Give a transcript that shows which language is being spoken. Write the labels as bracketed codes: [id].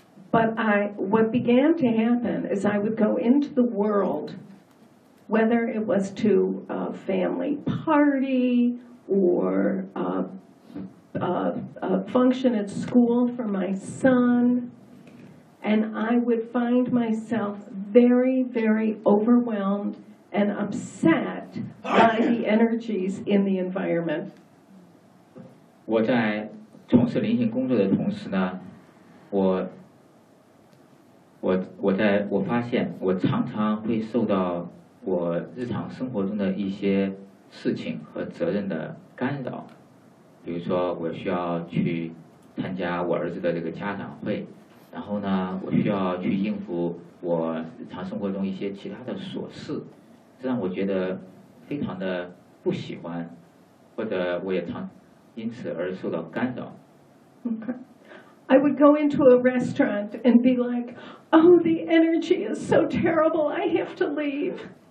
[en] But what began to happen is I would go into the world, whether it was to a family party or a function at school for my son, and I would find myself very, very overwhelmed. And upset by the energies in the environment. [zh] 我在从事灵性工作的同时呢，我发现我常常会受到我日常生活中的一些事情和责任的干扰，比如说我需要去参加我儿子的这个家长会，然后呢我需要去应付我日常生活中一些其他的琐事，这让我觉得非常的不喜欢，或者我也常因此而受到干扰。 [en] Okay. I would go into a restaurant and be like, oh, the energy is so terrible, I have to leave.